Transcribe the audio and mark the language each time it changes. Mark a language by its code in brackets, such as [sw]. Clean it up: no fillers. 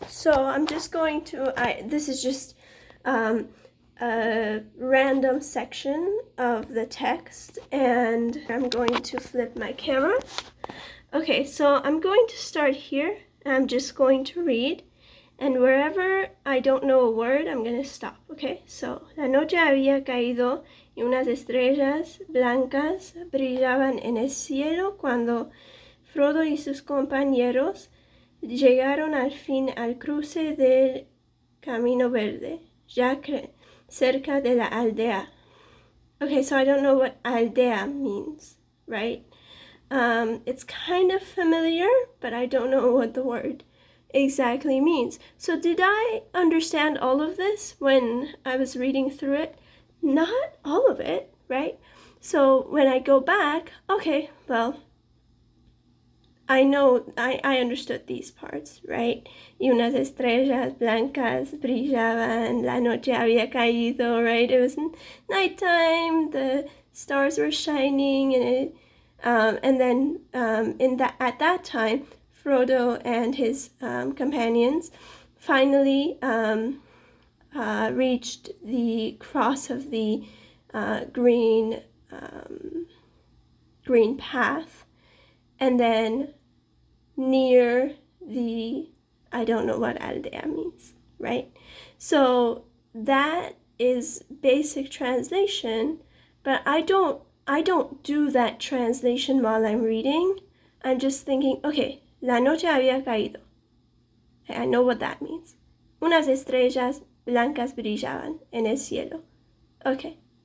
[en] So I'm just going to, this is just a random section of the text, and I'm going to flip my camera. Okay, so I'm going to start here. I'm just going to read, and wherever I don't know a word, I'm going to stop, okay? [es] So, la noche había caído y unas estrellas blancas brillaban en el cielo cuando Frodo y sus compañeros llegaron al fin al cruce del Camino Verde, ya cerca de la aldea. [en] Okay, so I don't know what aldea means, right? It's kind of familiar, but I don't know what the word exactly means. So did I understand all of this when I was reading through it? Not all of it, right? So when I go back, okay, well, I know I understood these parts, right? [es] Y unas estrellas blancas brillaban, la noche había caído, right? [en] It was nighttime, the stars were shining, and then at that time, Frodo and his companions finally reached the cross of the green path, and then near the, I don't know what aldea means, right? So that is basic translation, but I don't do that translation while I'm reading. I'm just thinking, okay, [es] la noche había caído. [en] I know what that means. [es] Unas estrellas blancas brillaban en el cielo. Okay.